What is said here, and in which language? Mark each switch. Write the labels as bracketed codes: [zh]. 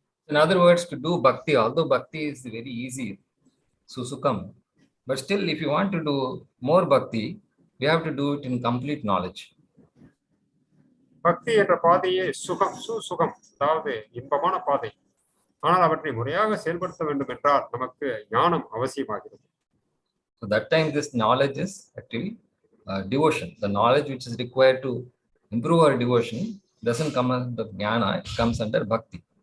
[en] In other words, to do bhakti, although bhakti is very easy, su-hṛdam, but still if you want to do more bhakti, we have to do it in complete knowledge. [ta] பக்தி என்ற பாதையே சுகம், அதாவது இன்பமான பாதை. ஆனால் அவற்றை முறையாக செயல்படுத்த வேண்டும் என்றால் நமக்கு ஞானம் அவசியமாகிறது. [en] So that time this knowledge is actually devotion. The knowledge which is required to improve our devotion doesn't come under jnana, it comes under bhakti.